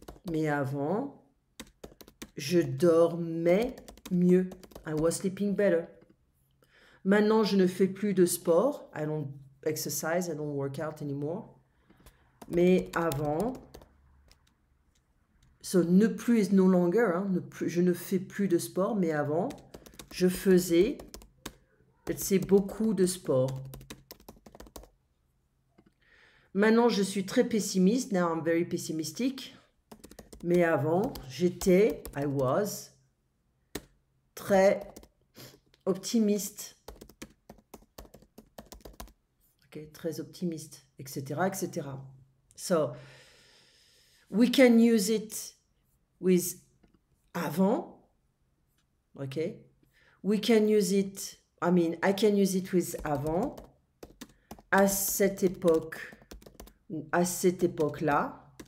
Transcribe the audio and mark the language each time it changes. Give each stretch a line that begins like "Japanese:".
French: Mais avant, je dormais mieux.
English: I was sleeping better.
French: Maintenant, je ne fais plus de sport.
English: I don't exercise, I don't work out anymore.
French: Mais avant, so ne plus
English: is no longer,
French: hein, je ne fais plus de sport, mais avant, je faisais,
English: let's say,
French: beaucoup de sport. Maintenant, je suis très pessimiste.
English: Now I'm very pessimistic.
French: Mais avant, j'étais,
English: I was,
French: très optimiste. Okay, très optimiste, etc., etc.
English: So, we can use it with avant. Okay. We can use it, I can use it with avant.
French: À cette époque, ou à cette époque-là.